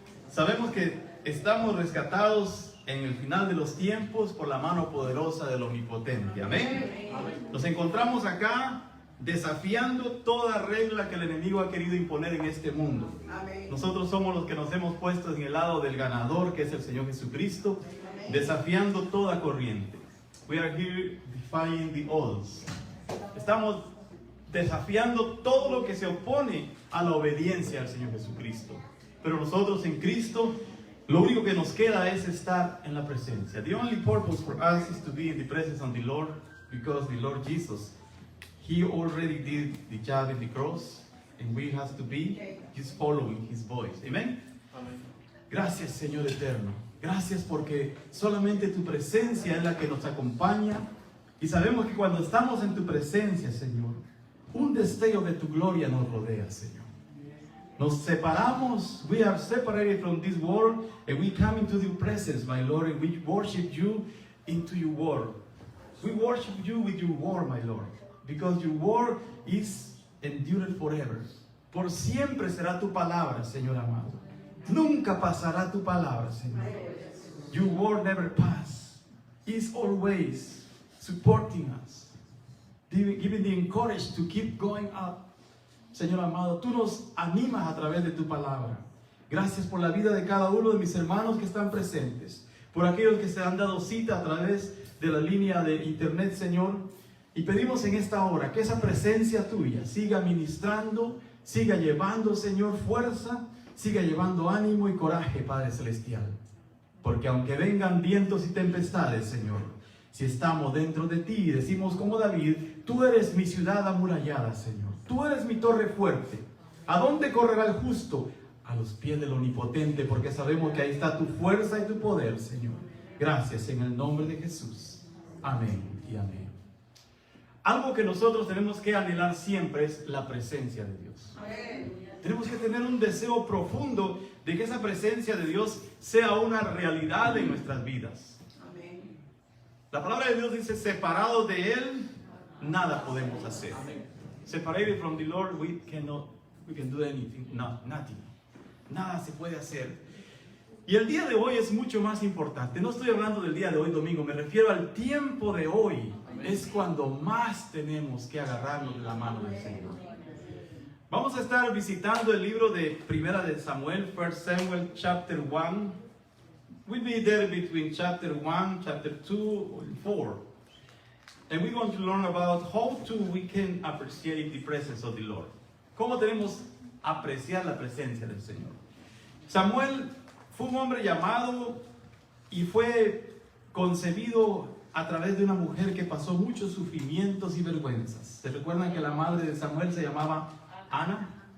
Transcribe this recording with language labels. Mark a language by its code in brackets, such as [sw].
[es] Sabemos que estamos rescatados en el final de los tiempos por la mano poderosa del Omnipotente. Amén. Nos encontramos acá desafiando toda regla que el enemigo ha querido imponer en este mundo. Nosotros somos los que nos hemos puesto en el lado del ganador, que es el Señor Jesucristo, desafiando toda corriente. [en] We are here defying the odds. [es] Estamos desafiando todo lo que se opone a la obediencia al Señor Jesucristo. Pero nosotros en Cristo, lo único que nos queda es estar en la presencia. [en] The only purpose for us is to be in the presence of the Lord, because the Lord Jesus, He already did the job in the cross, and we have to be just following His voice. [es] Amen. Gracias, Señor eterno. Gracias porque solamente tu presencia es la que nos acompaña. Y sabemos que cuando estamos en tu presencia, Señor, un destello de tu gloria nos rodea, Señor. Nos separamos, [en] we are separated from this world, and we come into your presence, my Lord, and we worship you into your word. We worship you with your word, my Lord, because your word is endured forever. [es] Por siempre será tu palabra, Señor amado. Nunca pasará tu palabra, Señor. [en] Your word never passes. It's always supporting us, giving the encourage to keep going up. [es] Señor amado, tú nos animas a través de tu palabra. Gracias por la vida de cada uno de mis hermanos que están presentes, por aquellos que se han dado cita a través de la línea de internet, Señor. Y pedimos en esta hora que esa presencia tuya siga ministrando, siga llevando, Señor, fuerza, siga llevando ánimo y coraje, Padre Celestial. Porque aunque vengan vientos y tempestades, Señor, si estamos dentro de ti y decimos como David, tú eres mi ciudad amurallada, Señor. Tú eres mi torre fuerte. ¿A dónde correrá el justo? A los pies del Omnipotente, porque sabemos que ahí está tu fuerza y tu poder, Señor. Gracias en el nombre de Jesús. Amén y amén. Algo que nosotros tenemos que anhelar siempre es la presencia de Dios. Amén. Tenemos que tener un deseo profundo de que esa presencia de Dios sea una realidad en nuestras vidas. Amén. La palabra de Dios dice, separados de Él, nada podemos hacer. Amén. [en] Separated from the Lord, we can do anything, nothing. [es] Nada se puede hacer. Y el día de hoy es mucho más importante. No estoy hablando del día de hoy, domingo, me refiero al tiempo de hoy. Amén. Es cuando más tenemos que agarrarnos de la mano del Señor. Vamos a estar visitando el libro de Primera de Samuel, 1 Samuel [en] chapter 1. We'll be there between chapter 1, chapter 2, and 4. And we're going to learn about how we can appreciate the presence of the Lord. [es] ¿Cómo tenemos apreciar la presencia del Señor? Samuel fue un hombre llamado y fue concebido a través de una mujer que pasó muchos sufrimientos y vergüenzas. ¿Se recuerdan que la madre de Samuel se llamaba Ana?